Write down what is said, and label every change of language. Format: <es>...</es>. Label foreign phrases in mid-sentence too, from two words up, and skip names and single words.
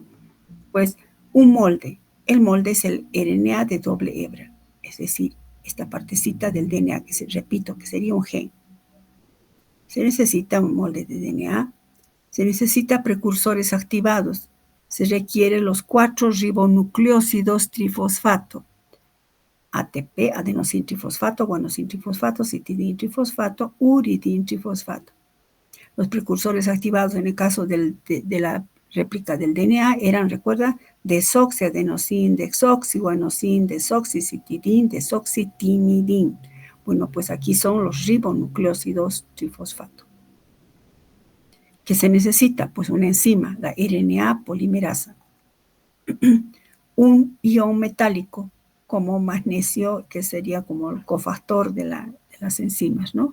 <es>Pues un molde. El molde es el RNA de doble hebra, es decir, esta partecita del DNA, repito, que sería un gen. Se necesita un molde de DNA, se necesita precursores activados, se requieren los 4 ribonucleósidos trifosfato, ATP, adenosín trifosfato, guanosín trifosfato, citidín trifosfato, uridín trifosfato. Los precursores activados en el caso de la réplica del DNA eran, recuerda, desoxiadenosín, desoxiguanosín, desoxicitidín, desoxitimidín. Bueno, pues aquí son los ribonucleósidos trifosfato. ¿Qué se necesita? Pues una enzima, la RNA polimerasa. Un ion metálico, como magnesio, que sería como el cofactor de las enzimas, ¿no?</es>